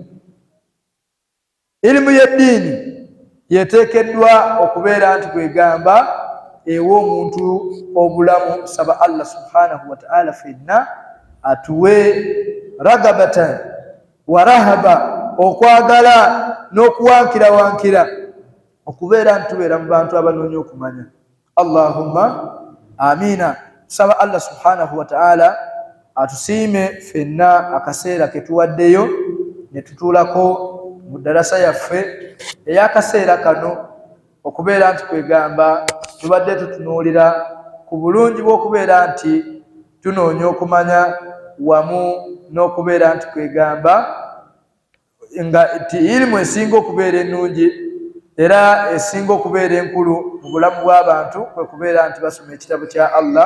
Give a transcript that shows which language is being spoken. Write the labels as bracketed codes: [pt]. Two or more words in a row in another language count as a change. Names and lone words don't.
[lg] Irimu y'eddiini yeteekeddwa okubeera nti kwegamba ewa omuntu obulamu. Saba Allah [ar] سبحانه وتعالى [lg] fenna atuwe [ar] رغبةً ورهبةً, [lg] okwagala n'okuwankirawankira okubeera nti tubeera mu bantu abanoonya okumanya. [ar] اللهم آمين. [lg] Saba Allah [ar] سبحانه وتعالى [lg] atusiime fenna akaseera ke tuwaddeyo ne tutuulako mu darasa yaffe ey'akaseera kano, okubeera nti kwegamba tubadde tutunuulira ku bulungi bw'okubeera nti tunoonya okumanya wamu n'okubeera nti kwegamba nga nti irimu esinga okubeera ennungi era esinga okubeera enkulu mu bulamu bw'abantu kwe kubeera nti basoma ekitabo kya Allah.